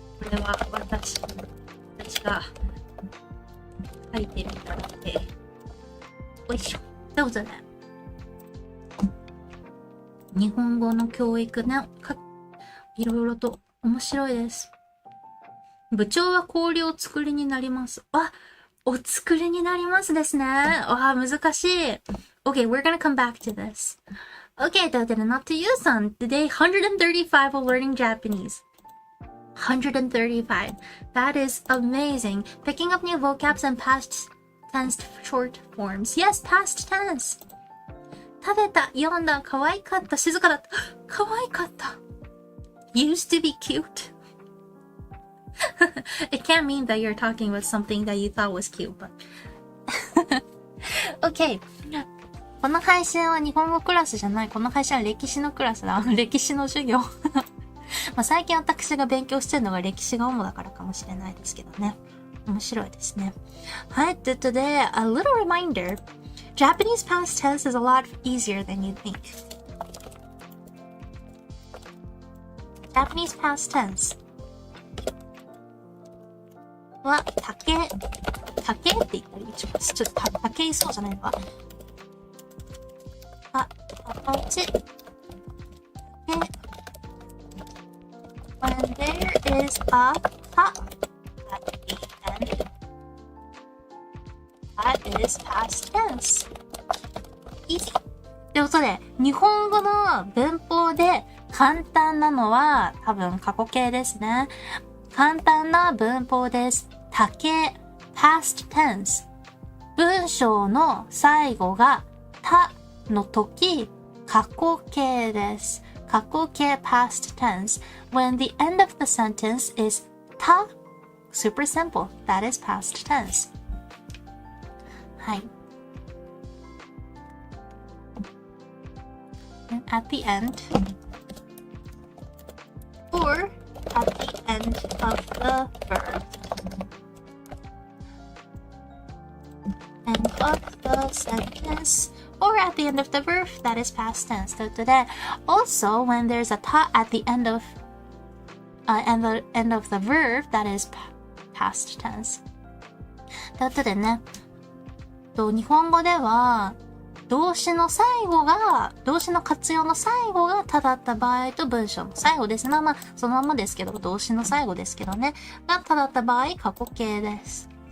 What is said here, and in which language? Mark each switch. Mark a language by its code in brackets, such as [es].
[ja] れは私が書いてみたので、よいしょ。どうぞね。日本語の教育ね、いろいろと面白いです。部長は氷をお作りになります。あ、お作りになりますですね。わあ、難しい。 [en] Okay, we're gonna come back to this. Okay, [ja] というわけで、 [en] not to you, son. Today, 135 of learning Japanese. 135. That is amazing. Picking up new vocabs and past tense short forms. Yes, past tense. [ja] 食べた、読んだ、可愛かった、静かだった、可愛かった。 [en] Used to be cute. It can't mean that you're talking about something that you thought was cute, but Okay. [ja] この配信は日本語クラスじゃない。この配信は歴史のクラスだ。歴史の授業。まあ最近私が勉強してるのが歴史が主だからかもしれないですけどね。面白いですね。はい。で、 [en] today, a little reminder. Japanese past tense is a lot easier than you think. Japanese past tense. [ja] は、竹って言ったらいい？ちょっと竹いそうじゃないのか？あ、こっち。 [en] When there is a ta at the end, that is past tense. Easy. [ja] ということで、日本語の文法で簡単なのは多分過去形ですね。簡単な文法です。竹、past tense。文章の最後がたの時、過去形です。 [en] 過去形 past tense. When the end of the sentence is た、super simple. That is past tense. [ja] はい。 [en] And at the end, or at the end of the verb. End of the sentence, or at the end of the verb, that is past tense. So today, also when there's a ta at the end of the verb, that is past tense. [ja] ということでね、日本語では動詞の活用の最後がただった場合と文章の最後ですね。まあそのままですけど、動詞の最後ですけどね。がただった場合、過去形です。